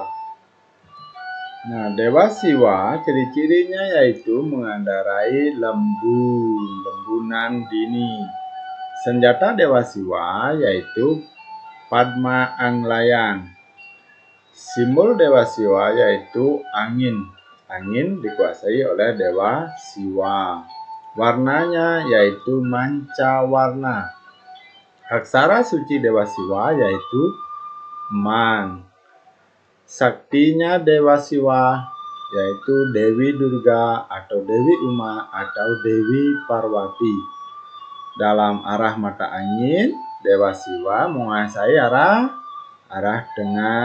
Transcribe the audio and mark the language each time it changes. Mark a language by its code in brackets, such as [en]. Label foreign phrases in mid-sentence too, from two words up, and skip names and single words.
[id] Nah, Dewa Siwa ciri-cirinya yaitu mengendarai lembunan dini. Senjata Dewa Siwa yaitu Padma Anglayan. Simbol Dewa Siwa yaitu angin. Angin dikuasai oleh Dewa Siwa. Warnanya yaitu manca warna. Aksara suci Dewa Siwa yaitu Man. Saktinya Dewa Siwa yaitu Dewi Durga atau Dewi Uma atau Dewi Parwati. Dalam arah mata angin, Dewa Siwa menguasai arah tengah.